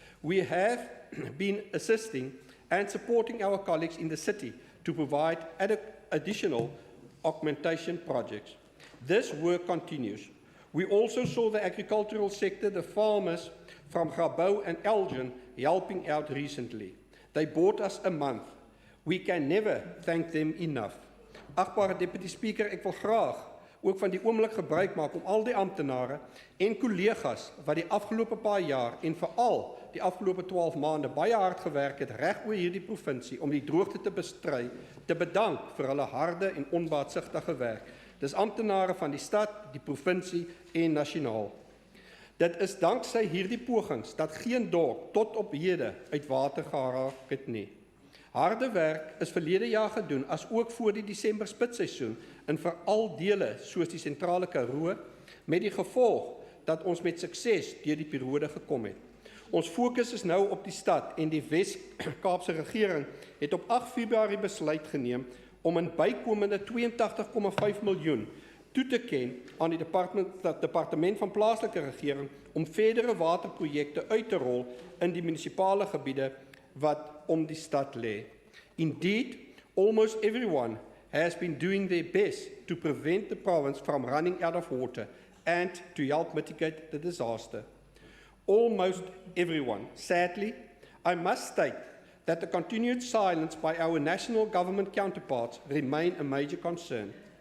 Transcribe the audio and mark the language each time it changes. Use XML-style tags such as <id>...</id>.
<en>We have been assisting and supporting our colleagues in the city to provide additional augmentation projects. This work continues. We also saw the agricultural sector, the farmers from Grabouw and Elgin, helping out recently. They bought us a month. We can never thank them enough.</en> <af>Agbare Deputy Speaker, ek wil graag ook van die oomblik gebruik maak om al die amptenare en kollegas wat die afgelope paar jaar en veral die afgelope 12 maande baie hard gewerk het reg oor hierdie provinsie om die droogte te bestry, te bedank vir hulle harde en onbaatsigtige werk. Dis amptenare van die stad, die provinsie en nasionaal. Dit is danksy hierdie pogings dat geen dorp tot op hede uit water geraak het nie. Harde werk is verlede jaar gedoen, as ook voor die Desember spitsseisoen, in veral dele soos die sentrale Karoo, met die gevolg dat ons met sukses deur die periode gekom het. Ons fokus is nou op die stad en die Wes-Kaapse regering het op 8 Februarie besluit geneem om 'n bykomende 82,5 miljoen toe te ken aan die departement van plaaslike regering om verdere waterprojekte uit te rol in die munisipale gebiede wat om die stad lê.</af> <en>Indeed, almost everyone has been doing their best to prevent the province from running out of water and to help mitigate the disaster. Almost everyone. Sadly, I must state that the continued silence by our national government counterparts remain a major concern.</en>